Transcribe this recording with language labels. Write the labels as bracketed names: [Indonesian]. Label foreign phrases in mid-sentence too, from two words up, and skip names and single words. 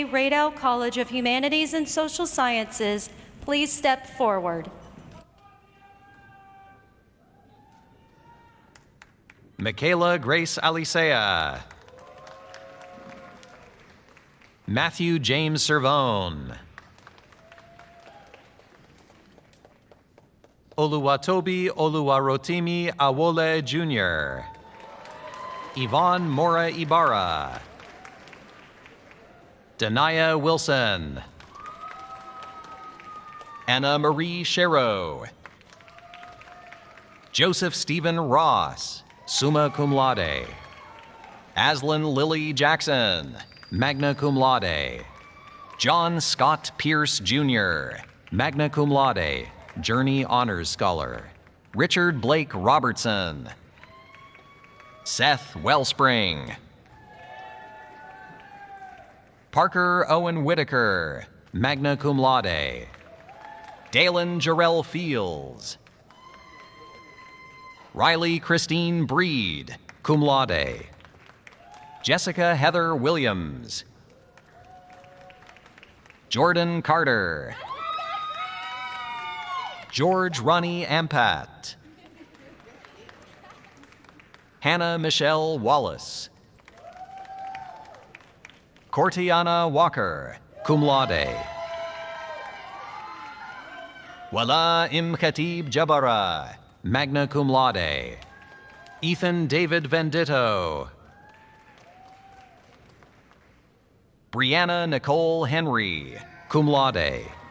[English] Radow College of Humanities and Social Sciences please step forward? Michaela Grace Alicea. Matthew James Servone. Oluwatobi Oluwarotimi Awole Jr. Yvonne Mora Ibarra. Danaya Wilson. Anna Marie Shero. Joseph Stephen Ross, [Latin] summa cum laude. [English] Aslan Lily Jackson, [Latin] magna cum laude. [English] John Scott Pierce Jr., [Latin] magna cum laude, [English] Journey Honors Scholar. Richard Blake Robertson. Seth Wellspring. Parker Owen Whitaker, [Latin] magna cum laude. [English] Dalen Jarrell Fields. Riley Christine Breed, [Latin] cum laude. [English] Jessica Heather Williams. Jordan Carter. George Ronnie Ampat. Hannah Michelle Wallace. Cortiana Walker, [Latin] cum laude. [English] Wala Im Khatib Jabara, [Latin] magna cum laude. [English] Ethan David Venditto. Brianna Nicole Henry, [Latin] cum laude.